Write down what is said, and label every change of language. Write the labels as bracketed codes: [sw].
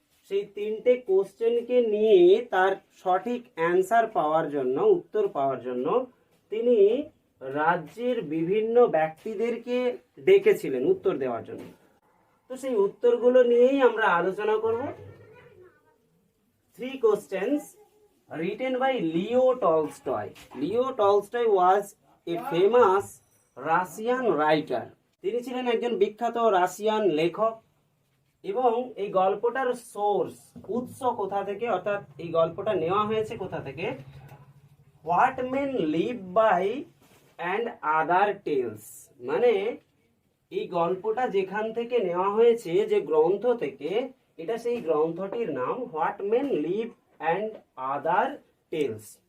[bn] সেই 3টে কোশ্চেনকে নিয়ে তার সঠিক অ্যান্সার পাওয়ার জন্য, উত্তর পাওয়ার জন্য তিনি রাজ্যের বিভিন্ন ব্যক্তিদেরকে ডেকেছিলেন উত্তর দেওয়ার জন্য। তো সেই উত্তরগুলো নিয়েই আমরা আলোচনা করব। [en] 3 questions written by Leo Tolstoy. Leo Tolstoy was a famous Russian writer. [bn] তিনি ছিলেন একজন বিখ্যাত রাশিয়ান লেখক। এবং এই গল্পটার সোর্স, উৎস কোথা থেকে, অর্থাৎ এই গল্পটা নেওয়া হয়েছে কোথা থেকে? [en] What men live by and other tales. [bn] মানে এই গল্পটা যেখান থেকে নেওয়া হয়েছে, যে গ্রন্থ থেকে, এটা সেই গ্রন্থটির নাম what main live and other tales.